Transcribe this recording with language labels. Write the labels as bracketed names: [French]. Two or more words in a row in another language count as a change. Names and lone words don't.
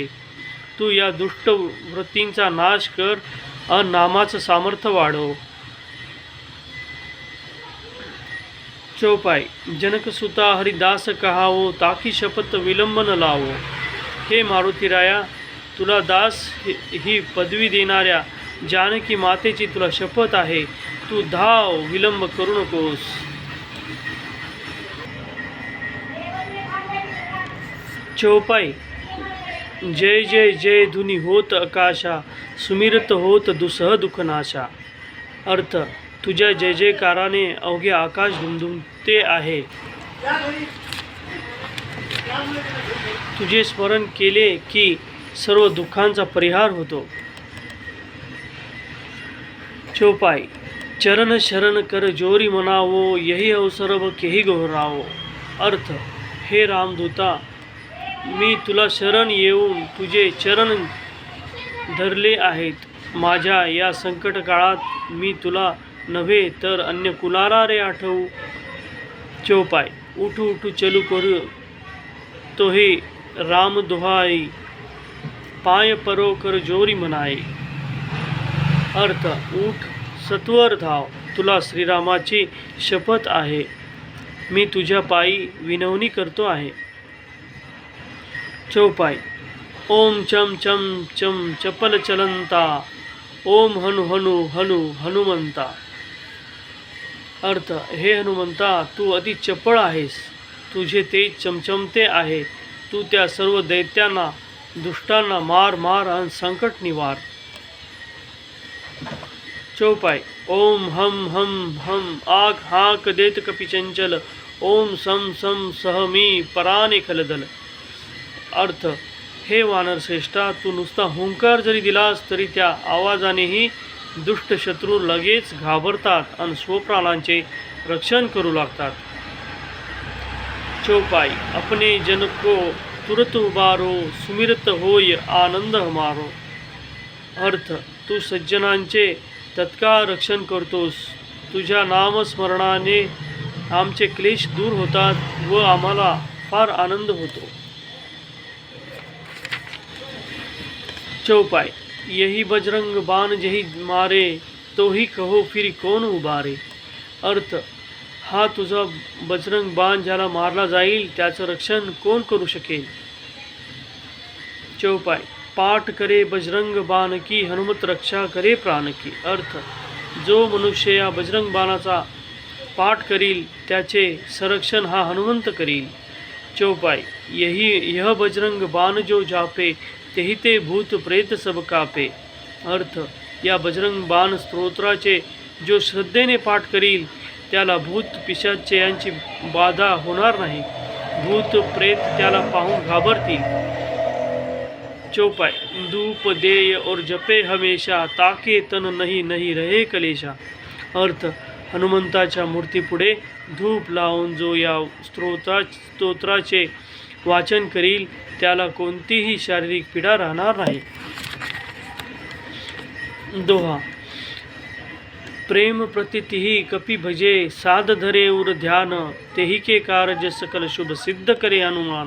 [Marathi] तू या दुष्ट वृत्तींचा नाश कर, अन नामाचं सामर्थ्य वाढव. चौपाई. [Hindi] जनकसुता हरिदास कहावो, ताकी शपथ विलंबन लावो. [Marathi] हे मारुतीराया, तुला दास ही पदवी देणाऱ्या जानकी मातेची तुला शपथ आहे, तू धाव, विलंब करू नकोस. चौपाई. [Hindi] जय जय जय धुनी होत आकाशा, सुमिरत होत दुसह दुःखनाशा. [Marathi] अर्थ. तुझ्या जय जयकाराने अवघे आकाश दुमदुमते आहे. तुझे स्मरण केले की सर्व दुःखांचा परिहार होतो. [Hindi] चौपाई. चरण शरण कर जोरी मनावो, यही अवसर व केही गौरावो. अर्थ. [Marathi] हे रामदूता, मी तुला शरण येऊन तुझे चरण धरले आहेत. माझ्या या संकट काळात मी तुला नव्हे तर अन्य कुणाला रे आठवू. [Hindi] चौपाई. उठू उठू चलू करू तो हे राम दुहाई, पाय परो कर जोरी मनाई. [Marathi] अर्थ. उठ, सत्वर धाव, तुला श्रीरामाची शपथ आहे, मी तुझ्या पायी विनवणी करतो आहे. [Hindi] चौपाई ओम चम चम चम चपल चलंता, ओम हनु हनु हनु हनुमंता। [Marathi] अर्थ, हे हनुमंता, तू अति चपळ आहेस, तुझे तेज चमचमते आहे, तू त्या सर्व दैत्यांना दुष्टांना मार मार आणि संकट निवार। [Hindi] चौपाई ओम हम हम हम आग हाक देत कपी चंचल, ओम सम सम सहमी पराने खलदल। [Marathi] अर्थ, हे वानर श्रेष्ठा, तू नुसता हुंकार जरी दिलास तरी त्या आवाजानेही दुष्ट शत्रू लगेच घाबरतात आणि स्वप्राणांचे रक्षण करू लागतात। [Hindi] चौपाई अपने जन को तुरत उबारो, सुमिरत होय आनंद हमारो। [Marathi] अर्थ, तू सज्जनांचे तत्काळ रक्षण करतोस, तुझ्या नामस्मरणाने आमचे क्लेश दूर होतात व आम्हाला फार आनंद होतो। [Hindi] चौपाई यही बजरंग बाण जही मारे, तोही कहो फिर कौन उबारे। [Marathi] अर्थ, हा तुझा बजरंग बाण ज्याला मारला जाईल त्याचं रक्षण कोण करू शकेल। [Hindi] चौपाई पाठ करे बजरंग बाण की, हनुमत रक्षा करे प्राण की। [Marathi] अर्थ, जो मनुष्य या बजरंग बाणाचा पाठ करील त्याचे संरक्षण हा हनुमंत करील। [Hindi] चौपाई यह बजरंग बाण जो जापे, तेही ते भूत प्रेत सब कापे। [Marathi] अर्थ, या बजरंग बाण स्तोत्राचे जो श्रद्धेने पाठ करील त्याला भूत पिशाच यांची बाधा होणार नाही, भूत प्रेत त्याला पाहून घाबरतील। [Hindi] चौपाई धूप देय और जपे हमेशा, ताके तन नहीं नहीं रहे कलेशा। [Marathi] अर्थ, हनुमंताच्या मूर्तीपुढे धूप लावून जो या स्तोत्राचे वाचन करील त्याला कोणतीही शारीरिक पीडा राहणार नाही। [Hindi] दोहा प्रेम प्रतितिही कपि भजे, साध धरे उर ध्यान, तेहि के कारज सकल शुभ सिद्ध करे हनुमान।